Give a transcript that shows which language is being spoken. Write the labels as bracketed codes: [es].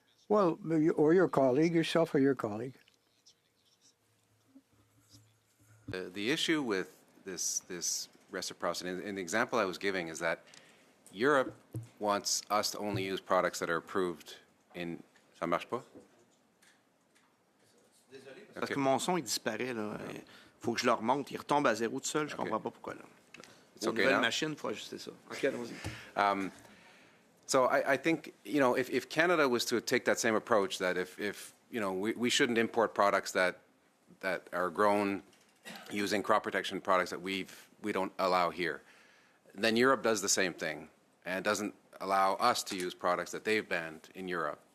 [en] Well, or your colleague, yourself or your colleague. The issue with this reciprocity, and the example I was giving is that Europe wants us to only use products that are approved in... [fr] Ça marche pas? Parce que mon son, il disparaît, là. Faut que je le remonte. Il retombe à zéro tout seul. Je comprends pas pourquoi, là. [en] It's okay [fr] nouvelle machine, il faut ajuster ça. OK, allons-y. [en] So I think, if Canada was to take that same approach, that if we shouldn't import products that are grown using crop protection products that we don't allow here, then Europe does the same thing and doesn't allow us to use products that they've banned in Europe.